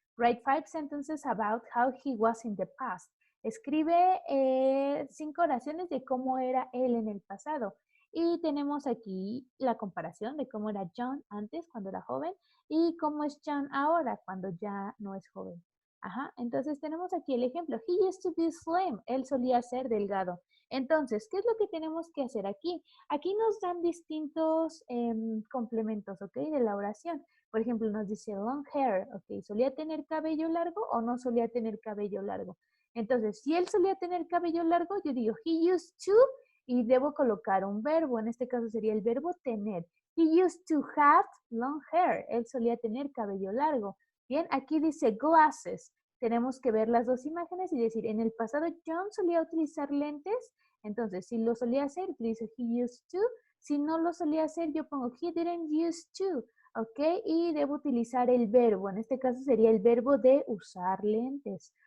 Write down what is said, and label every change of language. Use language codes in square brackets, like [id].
[en] Write 5 sentences about how he was in the past. [es] Escribe 5 oraciones de cómo era él en el pasado. Y tenemos aquí la comparación de cómo era John antes, cuando era joven, y cómo es John ahora, cuando ya no es joven. Ajá, entonces tenemos aquí el ejemplo. [en] He used to be slim. [es] Él solía ser delgado. Entonces, ¿qué es lo que tenemos que hacer aquí? Aquí nos dan distintos complementos, ¿ok? De la oración. Por ejemplo, nos dice long hair, ¿ok? ¿Solía tener cabello largo o no solía tener cabello largo? Entonces, si él solía tener cabello largo, yo digo he used to y debo colocar un verbo. En este caso sería el verbo tener. [en] He used to have long hair. [es] Él solía tener cabello largo. Bien, aquí dice glasses. Tenemos que ver las dos imágenes y decir, en el pasado John solía utilizar lentes, entonces si lo solía hacer, utilizo he used to. Si no lo solía hacer, yo pongo he didn't used to, ¿ok? Y debo utilizar el verbo, en este caso sería el verbo de usar lentes.